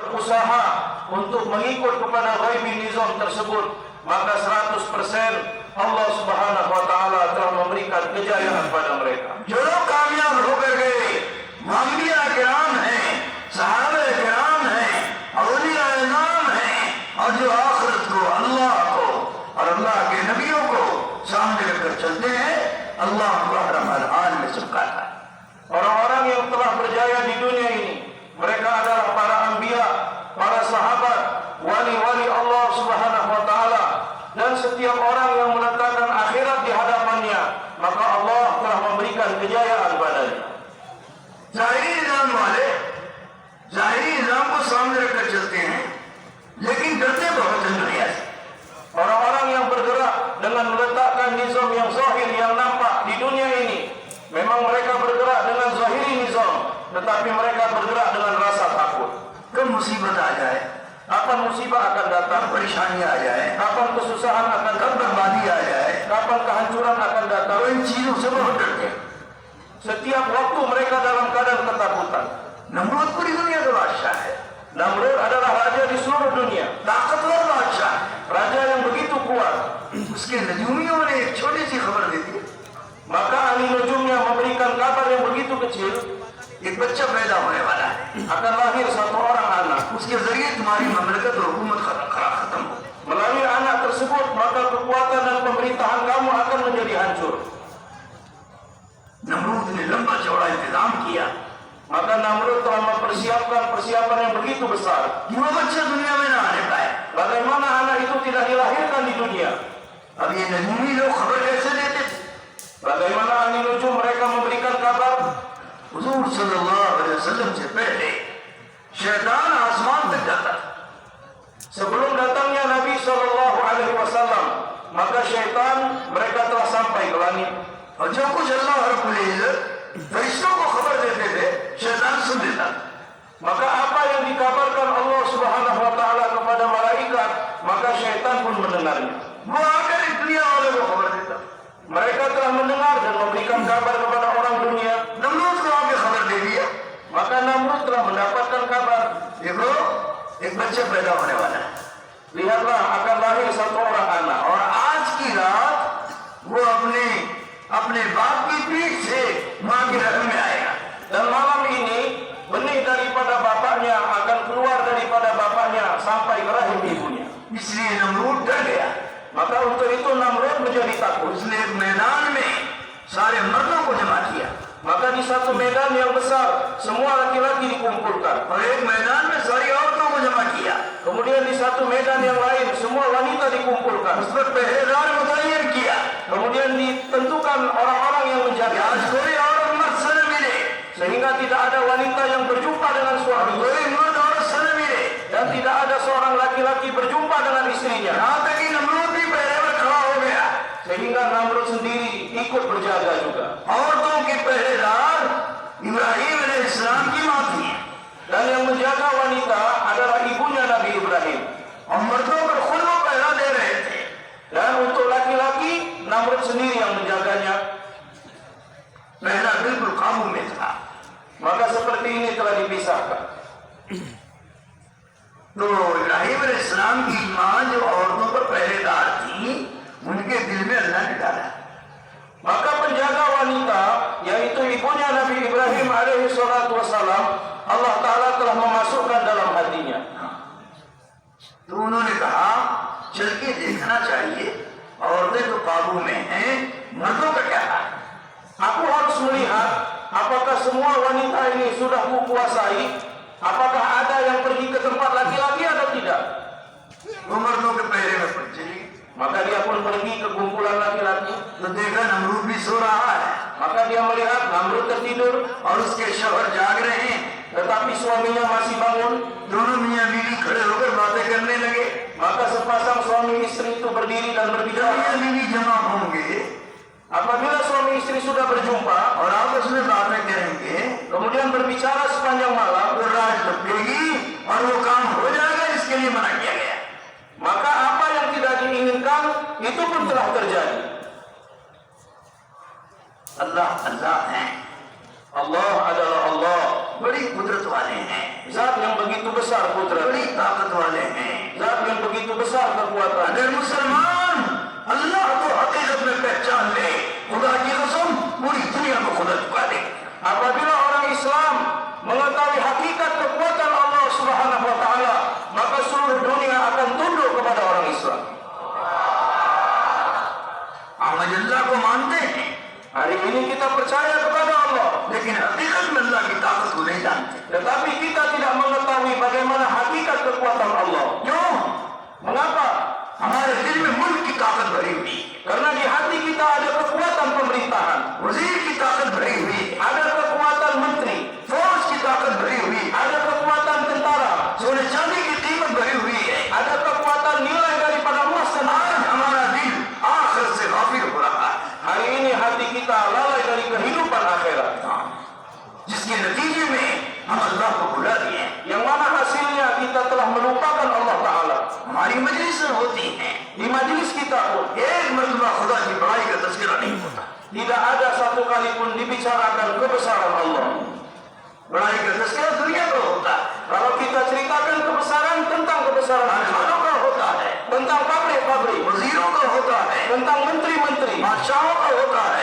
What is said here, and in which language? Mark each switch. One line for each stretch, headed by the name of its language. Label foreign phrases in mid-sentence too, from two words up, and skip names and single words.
Malay: berusaha untuk mengikut kepada ghaibi nizam tersebut, maka 100%
Arabic: الله سبحانه وتعالى
Malay: telah memberikan kejayaan kepada mereka.
Hindi: जो लोग कामयाब होकर गए वो अंबिया किराम हैं, सहाबा किराम हैं, औलिया इमाम हैं, और जो आखिरत को, अल्लाह को और अल्लाह के नबियों को सामने रखकर चलते हैं, अल्लाह उनको हर हाल में चमकाता है।
Malay: Orang-orang yang telah berjaya di dunia ini, mereka adalah para anbiya, para sahabat, wali-wali
Arabic: الله سبحانه وتعالى,
Malay: dan setiap orang yang meletakkan akhirat di hadapannya, maka Allah telah memberikan kejayaan padanya.
Hindi: ज़ाहिरी निज़ाम वाले ज़ाहिरी निज़ाम को सामने रखकर चलते हैं, लेकिन डरते बहुत हैं दुनिया से।
Malay: Orang-orang yang bergerak dengan meletakkan nizam yang zahir, yang nampak di dunia ini, memang mereka bergerak dengan zahiri nizam, tetapi mereka bergerak dengan rasa takut.
Hindi: कब मुसीबत आ जाए,
Indonesian: Kapan musibah akan datang,
Hindi: परेशानी आ जाए,
Indonesian: kapan kesusahan akan
Hindi: कब
Indonesian: datang,
Hindi: बर्बादी आ जाए,
Indonesian: kapan kehancuran akan datang.
Hindi: तो इन चीजों से बहुत डरते हैं।
Indonesian: Setiap waktu mereka dalam keadaan ketakutan.
Hindi: नमरूद पूरी दुनिया का बादशाह है,
Indonesian: Namrud adalah raja di seluruh dunia,
Hindi: ताकतवर बादशाह है।
Indonesian: raja yang begitu kuat.
Hindi: उसके नजूमियों ने एक छोटी सी खबर दी थी,
Indonesian: Maka ahli nujumnya memberikan kabar yang begitu kecil,
Hindi: एक बच्चा पैदा होने वाला है,
Indonesian: akan lahir satu orang anak.
Hindi: उसके जरिए तुम्हारी ममलकत और हुकूमत खत्म हो।
Indonesian: Melalui anak tersebut, maka kekuatan dan pemerintahan kamu akan menjadi hancur.
Hindi: नमरूद ने लंबा चौड़ा इंतजाम किया
Indonesian: Maka Namrud telah mempersiapkan persiapan yang begitu besar.
Hindi: कि वो बच्चा दुनिया में ना आने पाए।
Indonesian: Bagaimana anak itu tidak dilahirkan di dunia?
Hindi: अब ये नजूमी लोग खबर कैसे देते थे?
Indonesian: Bagaimana ahli nujum mereka memberikan kabar?
Hindi: हुजूर
Arabic: صلى الله عليه وسلم
Hindi: से पहले शैतान आसमान तक जाता था।
Indonesian: Sebelum datangnya Nabi
Arabic: صلى الله عليه وسلم,
Indonesian: maka syaitan mereka telah sampai ke langit.
Hindi: और जो कुछ अल्लाह
Arabic: رب العزة
Hindi: फरिश्तों को खबर देते थे, शैतान सुन लेता।
Indonesian: Maka apa yang dikabarkan
Arabic: الله سبحانه وتعالى
Indonesian: kepada malaikat, maka syaitan pun mendengarnya.
Hindi: वो आकर इस दुनिया वालों को खबर देता।
Indonesian: Mereka telah mendengar dan memberikan kabar kepada orang dunia.
Hindi: नमरूद को आके खबर दे दिया,
Indonesian: Maka Namrud telah mendapatkan kabar.
Hindi: देखो एक बच्चा पैदा होने वाला है,
Indonesian: Lihatlah, akan lahir satu orang anak.
Hindi: और आज की रात वो अपने बाप की पीठ से माँ के रगम में आएगा।
Indonesian: Dan malam ini benih daripada bapaknya akan keluar daripada bapaknya sampai ke rahim ibunya.
Hindi: इसलिए नमरूद डर गया।
Indonesian: Maka untuk itu Namrud menjadi takut.
Hindi: उसने एक मैदान में सारे मर्दों को जमा किया
Indonesian: Maka di satu medan yang besar semua laki-laki dikumpulkan.
Hindi: और एक मैदान में सारी औरतों को जमा किया।
Indonesian: Kemudian di satu medan yang lain semua wanita dikumpulkan.
Hindi: उस पर पहरेदार मुतय्यन किया।
Indonesian: Kemudian ditentukan orang-orang yang menjaga,
Hindi: आज कोई औरत मर्द से न मिले,
Indonesian: sehingga tidak ada wanita yang berjumpa dengan suami,
Hindi: कोई मर्द औरत से न मिले।
Indonesian: dan tidak ada seorang laki-laki berjumpa dengan istrinya.
Hindi: यहाँ तक कि नमरूद भी पहरे में खड़ा हो गया।
Indonesian: Sehingga Namrud sendiri ikut berjaga juga.
Hindi: औरतों के पहरेदार इब्राहिम अलैहिस्सलाम की माँ थी,
Indonesian: Dan yang menjaga wanita adalah ibunya Nabi Ibrahim.
Hindi: और मर्दों पर खुद वो पहरा दे रहे थे।
Indonesian: Dan untuk laki-laki, Namrud sendiri yang menjaganya.
Hindi: पहरा बिल्कुल काबू में था।
Indonesian: Maka seperti ini telah dipisahkan.
Hindi: तो इब्राहिम अलैहिस्सलाम की माँ जो औरतों पर पहरेदार थी, उनके दिल में अल्लाह ने डाला।
Indonesian: Maka penjaga wanita, yaitu ibunya Nabi Ibrahim
Arabic: عليه الصلاة والسلام,
Indonesian: Allah Ta'ala telah memasukkan dalam hatinya.
Hindi: तो उन्होंने कहा चल के देखना चाहिए, औरतें तो काबू में हैं, मर्दों का क्या हाल?
Indonesian: Aku harus melihat apakah semua wanita ini sudah kukuasai, apakah ada yang pergi ke tempat laki-laki atau tidak.
Hindi: वो मर्दों के पहरे में पड़ चली।
Indonesian: Maka dia pun pergi ke kumpulan laki-laki.
Hindi: तो देखा नमरूद भी सो रहा है
Indonesian: Maka dia melihat Namrud tertidur,
Hindi: और उसके शौहर जाग रहे हैं।
Indonesian: tetapi suaminya masih bangun.
Hindi: दोनों मियाँ बीवी खड़े होकर बातें करने लगे।
Indonesian: Maka sepasang suami istri itu berdiri dan
Hindi: जब
Indonesian: berbicara.
Hindi: मियाँ बीवी जमा होंगे
Indonesian: Apabila suami istri sudah berjumpa,
Hindi: और आपस में बातें करेंगे,
Indonesian: kemudian berbicara sepanjang malam,
Hindi: तो राज टपकेगी और वो काम हो जाएगा, इसके लिए मना किया गया।
Indonesian: maka apa yang tidak diinginkan itu pun telah terjadi.
Hindi: अल्लाह अल्लाह है,
Indonesian: Allah adalah Allah,
Hindi: बड़ी कुदरत वाले हैं,
Indonesian: Zat yang begitu besar kudrat,
Hindi: बड़ी ताकत वाले हैं।
Indonesian: Zat yang begitu besar kekuatan.
Hindi: अगर मुसलमान अल्लाह को हकीकत में पहचान ले, खुदा की कसम पूरी दुनिया को खुदा चुका दे।
Indonesian: Apabila orang Islam mengetahui hakikat kekuatan
Arabic: الله سبحانه وتعالى,
Indonesian: maka seluruh dunia akan tunduk kepada orang Islam.
Hindi: हम अल्लाह को मानते हैं,
Indonesian: Hari ini kita percaya kepada Allah,
Hindi: लेकिन हकीकत में अल्लाह की ताकत को नहीं जानते।
Indonesian: tetapi kita tidak mengetahui bagaimana hakikat kekuatan Allah.
Hindi: क्यों?
Indonesian: Mengapa?
Hindi: हमारे दिल में मुल्क की ताकत भरी हुई,
Indonesian: Karena di hati kita ada kekuatan pemerintahan,
Hindi: वजीर की ताकत भरी हुई,
Indonesian: ada kekuatan menteri,
Hindi: फौज की ताकत भरी हुई,
Indonesian: ada kekuatan tentara,
Hindi: सोने चांदी की कीमत भरी हुई है।
Indonesian: ada kekuatan nilai daripada emas dan
Hindi: आज
Indonesian: air.
Hindi: हमारा दिल आखिर से गाफिल हो रहा है,
Indonesian: Hari ini hati kita lalai dari kehidupan akhirat,
Hindi: जिसके नतीजे में हम अल्लाह को भुला दिए।
Indonesian: yang mana hasilnya kita telah melupakan Allah Ta'ala.
Hindi: हमारी मजलिस होती हैं,
Indonesian: Di majlis kita pun
Hindi: एक मरतबा खुदा की बड़ाई का तस्करा नहीं होता।
Indonesian: tidak ada satu kali pun dibicarakan kebesaran Allah.
Hindi: बड़ाई का तस्करा दुनिया को होता है,
Indonesian: Kalau kita ceritakan kebesaran tentang kebesaran Allah,
Hindi: खानों का होता है,
Indonesian: tentang pabrik-pabrik,
Hindi: वजीरों का होता है,
Indonesian: tentang menteri-menteri,
Hindi: बादशाहों का होता है,